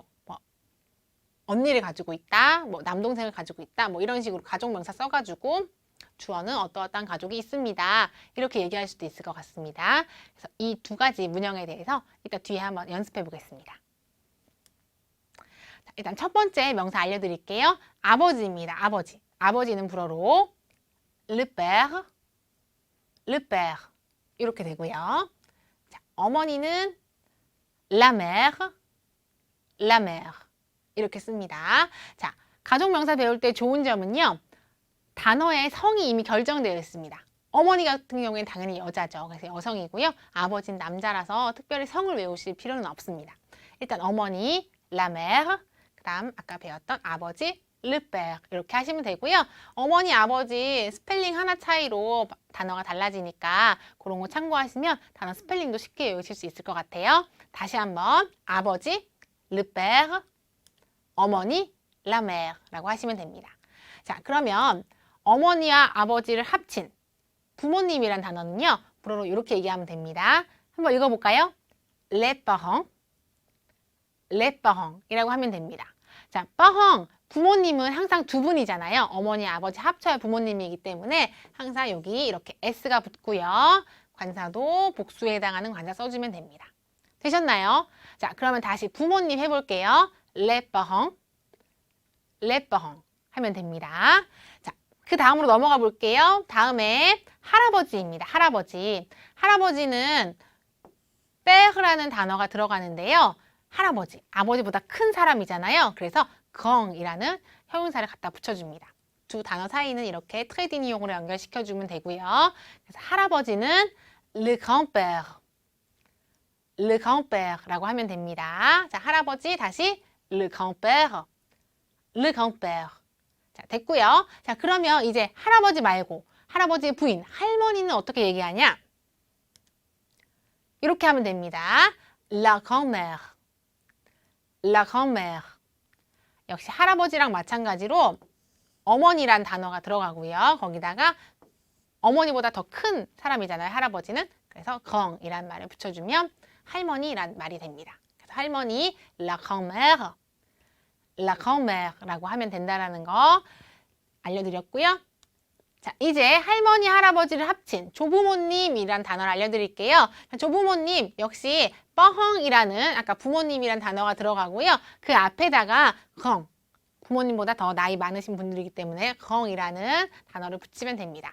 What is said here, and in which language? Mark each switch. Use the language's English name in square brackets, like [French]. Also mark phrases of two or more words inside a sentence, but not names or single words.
[Korean] 언니를 가지고 있다, 남동생을 가지고 있다, 이런 식으로 가족 명사 써가지고 주어는 어떠어떠한 가족이 있습니다. 이렇게 얘기할 수도 있을 것 같습니다. 그래서 이 두 가지 문형에 대해서 이따 뒤에 한번 연습해 보겠습니다. 자, 일단 첫 번째 명사 알려드릴게요. 아버지입니다. 아버지. 아버지는 불어로 [French] le père, le père [Korean] 이렇게 되고요. 자, 어머니는 [French] la mère, la mère [Korean] 이렇게 씁니다. 자, 가족 명사 배울 때 좋은 점은요. 단어의 성이 이미 결정되어 있습니다. 어머니 같은 경우에는 당연히 여자죠. 그래서 여성이고요. 아버지는 남자라서 특별히 성을 외우실 필요는 없습니다. 일단 어머니, [French] la mère, [Korean] 그 다음 아까 배웠던 아버지, [French] le père [Korean] 이렇게 하시면 되고요. 어머니, 아버지 스펠링 하나 차이로 단어가 달라지니까 그런 거 참고하시면 단어 스펠링도 쉽게 외우실 수 있을 것 같아요. 다시 한번 아버지, [French] le père, [Korean] 어머니, [French] la mère [Korean] 라고 하시면 됩니다. 자, 그러면 어머니와 아버지를 합친 부모님이란 단어는요. 불어로 이렇게 얘기하면 됩니다. 한번 읽어볼까요? [French] les parents, les parents [Korean] 이라고 하면 됩니다. 자, parents, 부모님은 항상 두 분이잖아요. 어머니, 아버지 합쳐야 부모님이기 때문에 항상 여기 이렇게 s가 붙고요. 관사도 복수에 해당하는 관사 써주면 됩니다. 되셨나요? 자, 그러면 다시 부모님 해볼게요. [French] les parents, les parents [Korean] 하면 됩니다. 자, 그 다음으로 넘어가 볼게요. 다음에 할아버지입니다. 할아버지. 할아버지는 père라는 단어가 들어가는데요. 할아버지, 아버지보다 큰 사람이잖아요. 그래서 grand이라는 형용사를 갖다 붙여줍니다. 두 단어 사이는 이렇게 트레디니용으로 연결시켜주면 되고요. 그래서 할아버지는 [French] le grand-père, le grand-père [Korean] 라고 하면 됩니다. 자, 할아버지 다시 [French] le grand-père, le grand-père. [Korean] 자, 됐고요. 자, 그러면 이제 할아버지 말고 할아버지의 부인, 할머니는 어떻게 얘기하냐? 이렇게 하면 됩니다. [French] la grand-mère, la grand-mère. [Korean] 역시 할아버지랑 마찬가지로 어머니란 단어가 들어가고요. 거기다가 어머니보다 더 큰 사람이잖아요. 할아버지는. 그래서 grand이란 말을 붙여주면 할머니란 말이 됩니다. 그래서 할머니, [French] la grand-mère, la grand-mère [Korean] 라고 하면 된다라는 거 알려드렸고요. 자, 이제 할머니, 할아버지를 합친 조부모님이란 단어를 알려드릴게요. 조부모님 역시 뻐헝이라는 아까 부모님이란 단어가 들어가고요. 그 앞에다가 컹, 부모님보다 더 나이 많으신 분들이기 때문에 컹이라는 단어를 붙이면 됩니다.